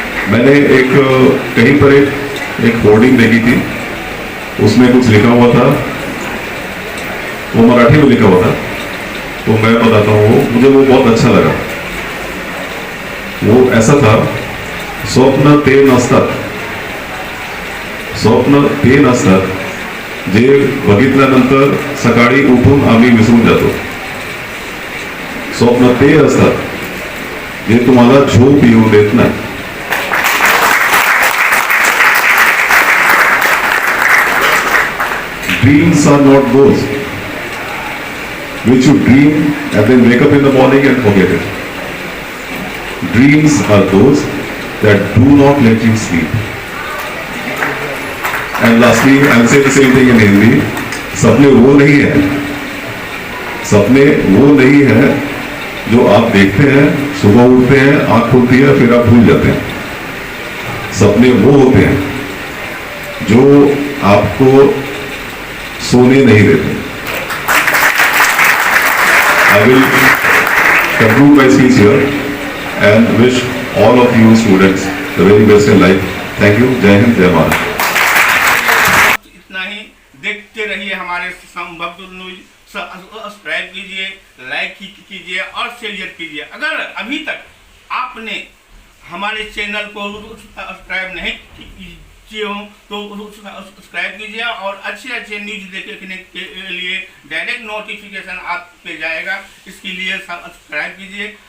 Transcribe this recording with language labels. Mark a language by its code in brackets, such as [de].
[hi] मैंने कहीं पर एक होर्डिंग देखी थी, उसमें कुछ लिखा हुआ था, वो मराठी में लिखा हुआ था, तो मैं बताता हूँ, मुझे वो बहुत अच्छा लगा। वो ऐसा था, [mr] स्वप्न ते नसतात, स्वप्न ते नसतात जे बघितल्यानंतर सकाळी उठून आम्ही विसरून जातो, स्वप्न ते असतात जे तुम्हाला झोप येऊ देत नाही। [en] Dreams are not those which you dream and then wake up in the morning and forget it. Dreams are those that do not let you sleep. And lastly, I'll say the same thing in Hindi. [hi] सपने वो नहीं है, सपने वो नहीं है जो आप देखते हैं, सुबह उठते हैं, आंख खुलती है, फिर आप भूल जाते हैं। सपने वो होते हैं जो आपको सोने नहीं देते। [en] I will conclude my speech here and wish all of you students the very best in life. Thank you. [hi] जय हिंद, जय भारत। इतना ही, देखते रहिए हमारे संभव न्यूज, सब्सक्राइब कीजिए, लाइक कीजिए और शेयर कीजिए। अगर अभी तक आपने हमारे चैनल को सब्सक्राइब नहीं किए हो तो सब्सक्राइब कीजिए और अच्छे न्यूज देखने के लिए डायरेक्ट नोटिफिकेशन आप पे जाएगा, इसके लिए सब्सक्राइब कीजिए।